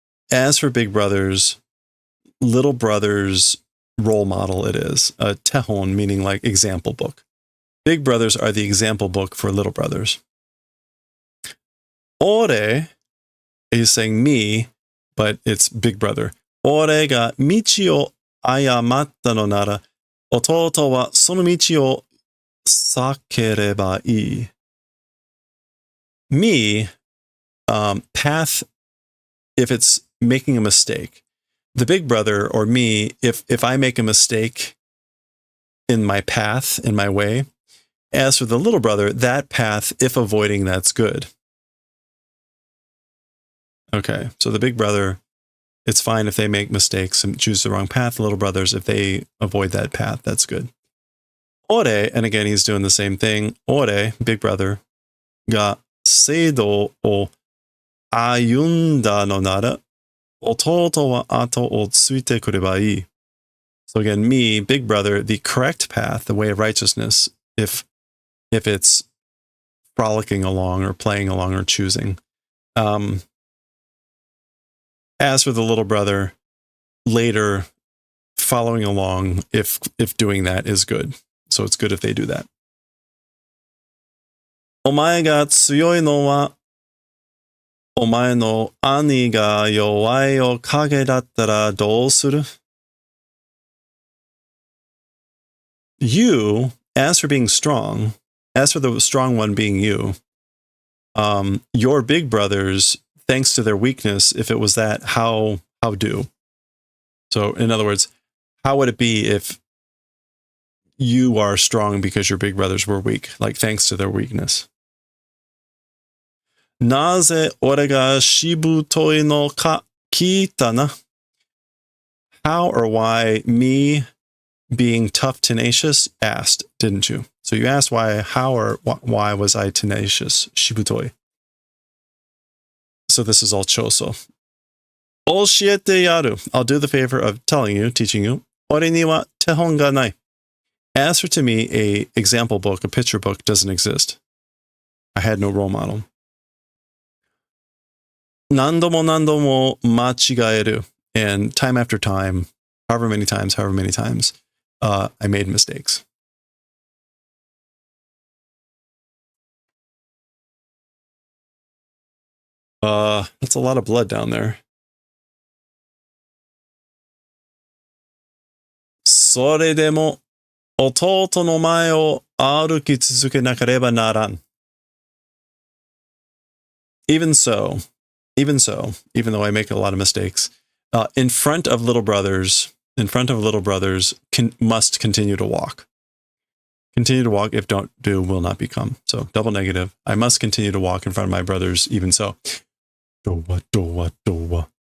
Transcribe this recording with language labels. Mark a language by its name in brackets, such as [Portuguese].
[English] As for big brothers, little brothers role model it is. A tehon meaning like example book. Big brothers are the example book for little brothers. Ore He's saying me, but it's big brother. [Japanese] 俺が道を誤ったのなら、弟はその道を避ければいい。 [English] Me, path, if it's making a mistake. The big brother or me, if I make a mistake in my path, in my way. As for the little brother, that path, if avoiding, that's good. Okay, so the big brother, it's fine if they make mistakes and choose the wrong path. The little brothers, if they avoid that path, that's good. Ore, and again, he's doing the same thing. [Japanese] Ore, [English] big brother, [Japanese] ga seido o ayunda no nara, ototo wa ato o tsuite kureba ii. [English] So again, me, big brother, the correct path, the way of righteousness, if it's frolicking along or playing along or choosing. As for the little brother, later following along, if doing that is good. So it's good if they do that. [Japanese] お前が強いのは、お前の兄が弱いおかげだったらどうする? [English] You, as for being strong, as for the strong one being you, your big brothers, thanks to their weakness, if it was that, how do? So in other words, how would it be if you are strong because your big brothers were weak, like thanks to their weakness? [Japanese] なぜ俺がしぶといのか聞いたな? [English] How or why me being tough, tenacious, asked, didn't you? So you asked how or why was I tenacious, shibutoi. So this is all choso. [Japanese] Oshiete yaru. [English] I'll do the favor of telling you, teaching you. [Japanese] Ore ni wa tehon ga nai. [English] As for to me, a example book, a picture book doesn't exist. I had no role model. [Japanese] Nandomo machigaeru. [English] And time after time, however many times, I made mistakes. That's a lot of blood down there. [Japanese] それでも弟の前を歩き続けなければならん. [English] Even though I make a lot of mistakes, in front of little brothers, must continue to walk. Continue to walk, if don't do, will not become. So double negative. I must continue to walk in front of my brothers, even so. Dowa.